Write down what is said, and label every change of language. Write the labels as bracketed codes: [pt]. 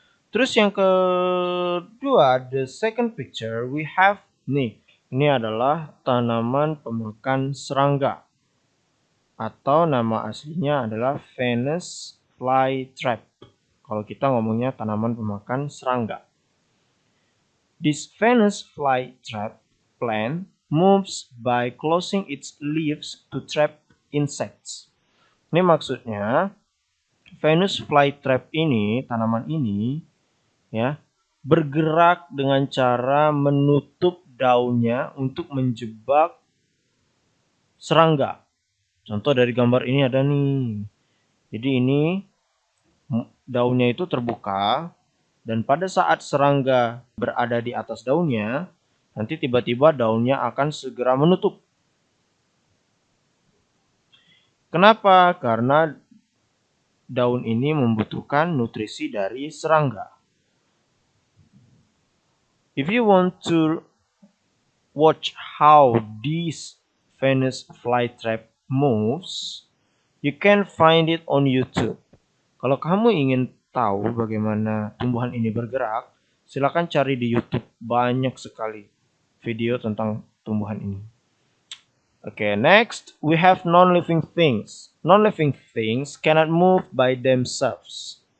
[id] Terus yang kedua, [en] the second picture we have nih. [id] Ini adalah tanaman pemakan serangga. Atau nama aslinya adalah Venus flytrap. Kalau kita ngomongnya tanaman pemakan serangga. [en] This Venus flytrap plant moves by closing its leaves to trap insects. [id] Ini maksudnya Venus flytrap ini, tanaman ini, ya, bergerak dengan cara menutup daunnya untuk menjebak serangga. Contoh dari gambar ini ada nih. Jadi ini daunnya itu terbuka dan pada saat serangga berada di atas daunnya, nanti tiba-tiba daunnya akan segera menutup. Kenapa? Karena daun ini membutuhkan nutrisi dari serangga. [en] If you want to watch how this Venus flytrap moves, you can find it on YouTube. [id] Kalau kamu ingin tahu bagaimana tumbuhan ini bergerak, silakan cari di YouTube, banyak sekali video tentang tumbuhan ini. [en] Okay, next we have non-living things. Non-living things cannot move by themselves.